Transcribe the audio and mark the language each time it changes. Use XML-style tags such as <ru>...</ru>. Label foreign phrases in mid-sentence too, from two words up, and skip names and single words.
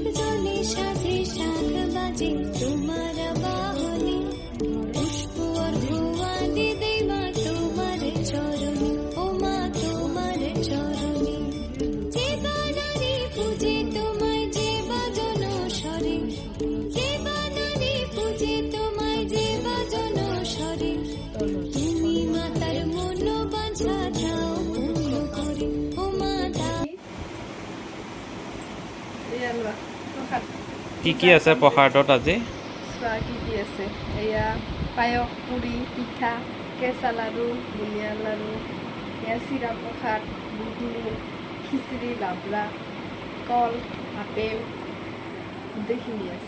<bn>জ্বলে সাথে শাক বাজে তোমার বাহনে পুষ্প অর্ঘ্য দেবা তোমার চরণে ও মা তোমার চরণে যে বানারে পূজে তোমায় যে বাজন স্বরে যে বানারে পূজে তোমায় যে বাজন স্বরে তুমি মাতার মন বাঁধা দাও পূর্ণ করে ও মাতা</bn> <as>এয়া লোৱা প্ৰসাদ কি আছে প্ৰসাদত আজি চোৱা কি আছে এয়া পায়স পুৰি পিঠা কেঁচা লাড়ু বুনিয়া লাড়ু এয়া চিৰা প্ৰসাদ বুট খিচিৰি লাবৰা কল আপেল গোটেইখিনি আছে</as>